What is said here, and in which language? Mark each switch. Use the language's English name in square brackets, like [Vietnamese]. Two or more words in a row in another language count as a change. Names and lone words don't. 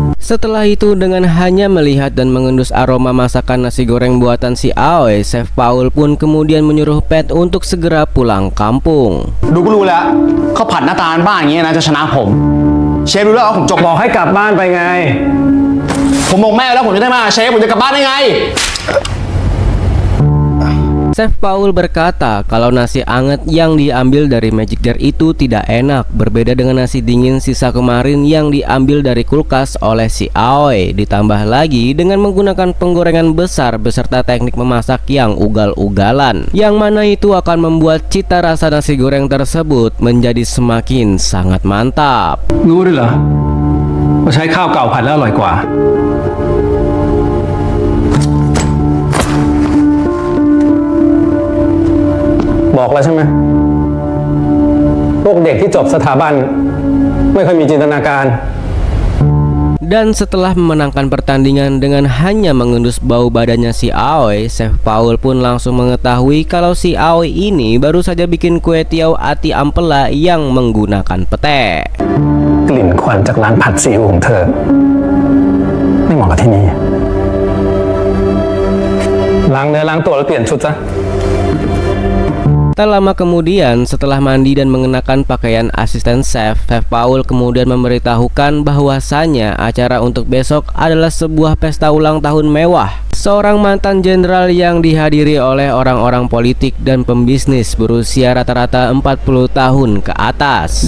[Indonesian] Setelah itu dengan hanya melihat dan mengendus aroma masakan nasi goreng buatan si Aoi, Chef Paul pun kemudian menyuruh Pat untuk segera pulang kampung. [Thai] ดูก็รู้แล้วข้าวผัดหน้าตาบ้านอย่างเงี้ยนะจะชนะผมเชฟรู้แล้วว่าผมจบ บอกให้กลับบ้านไปไง ผมบอกแม่แล้วผมจะได้มาเชฟผมจะกลับบ้านได้ไง [Indonesian] Chef Paul berkata kalau nasi anget yang diambil dari Magic Jar itu tidak enak, berbeda dengan nasi dingin sisa kemarin yang diambil dari kulkas oleh si Aoi, ditambah lagi dengan menggunakan penggorengan besar beserta teknik memasak yang ugal-ugalan, yang mana itu akan membuat cita rasa nasi goreng tersebut menjadi semakin sangat mantap. [Thai] รู้ด้วยเหรอว่าใช้ข้าวเก่าผัดแล้วอร่อยกว่า บอกแล้วใช่ไหมพวกเด็กที่จบสถาบันไม่ค่อยมีจินตนาการ [Indonesian] Dan setelah memenangkan pertandingan dengan hanya mengendus bau badannya si Aoi, Chef Paul pun langsung mengetahui kalau si Aoi ini baru saja bikin kue tiaw ati ampela yang menggunakan pete. [Thai] กลิ่นควันจากร้านผัดซีอิ๊วของเธอไม่เหมาะกับที่นี่ล้างเนื้อล้างตัวแล้วเปลี่ยนชุดซะ [Indonesian] Tak lama kemudian, setelah mandi dan mengenakan pakaian asisten chef, Chef Paul kemudian memberitahukan bahwasannya acara untuk besok adalah sebuah pesta ulang tahun mewah. Seorang mantan jenderal yang dihadiri oleh orang-orang politik dan pembisnis berusia rata-rata 40 tahun ke atas.